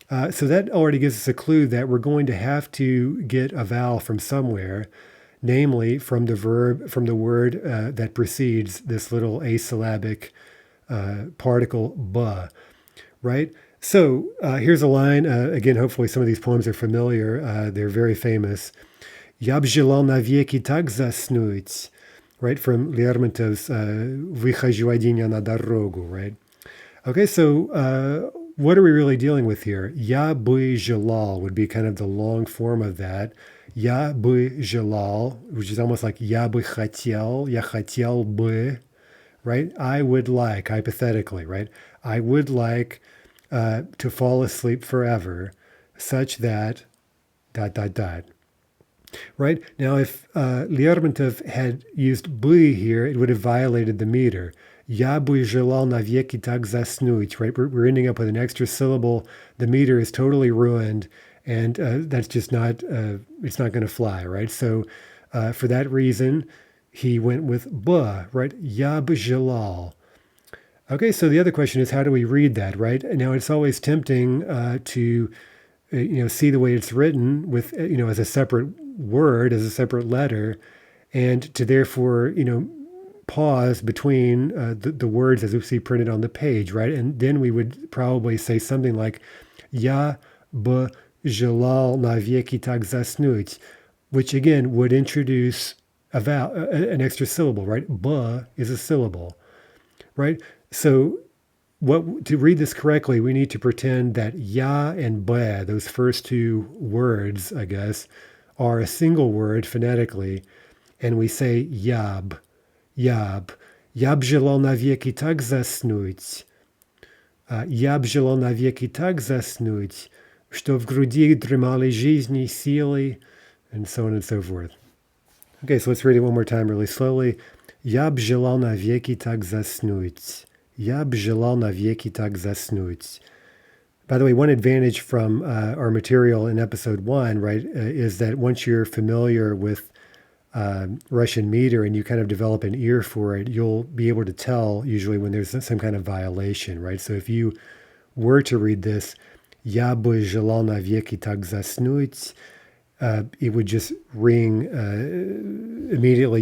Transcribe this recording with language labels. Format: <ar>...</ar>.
<en>So that already gives us a clue that we're going to have to get a vowel from somewhere, namely from the word that precedes this little asyllabic particle b, right? So here's a line. Again, hopefully some of these poems are familiar. They're very famous.</en> <ru>Я б желал навеки так заснуть.</ru> <en>Right, from Lermontov's</en> <ru>"Выхожу один я на дорогу,"</ru> <en>right? Okay, so what are we really dealing with here?</en> <ru>Я бы желал</ru> <en>would be kind of the long form of that.</en> <ru>Я бы желал,</ru> <en>which is almost like</en> <ru>я бы хотел, я хотел бы,</ru> <en>right? I would like, hypothetically, right? I would like to fall asleep forever, such that, ... Right? Now, if Lermontov had used бы here, it would have violated the meter.</en> <ru>Я бы желал навеки так заснуть, right?</ru> <en>We're ending up with an extra syllable. The meter is totally ruined, and that's just it's not going to fly, right? So for that reason, he went with бы, right?</en> <ru>Я бы желал.</ru> <en>Okay, so the other question is, how do we read that, right? Now, it's always tempting to see the way it's written with, as a separate word, as a separate letter, and to therefore, pause between the words as we see printed on the page, right? And then we would probably say something like,</en> <ru>Я бы желал навеки так заснуть,</ru> <en>which again would introduce a vowel, an extra syllable, right? Бы is a syllable, right? So to read this correctly, we need to pretend that ya and be, those first two words, I guess, are a single word phonetically, and we say yab, yab.</en> <ru>Я б желал навеки так заснуть. Я б желал навеки так заснуть, что в груди дремали жизни силы,</ru> <en>and so on and so forth. Okay, so let's read it one more time really slowly.</en> <ru>Я б желал навеки так заснуть. Я б желал навеки так заснуть.</ru> <en>By the way, one advantage from our material in episode 1, right, is that once you're familiar with Russian meter and you kind of develop an ear for it, you'll be able to tell usually when there's some kind of violation, right? So if you were to read this,</en> <ru>"Я бы желал навеки так заснуть,"</ru> <en>it would just ring immediately.</en>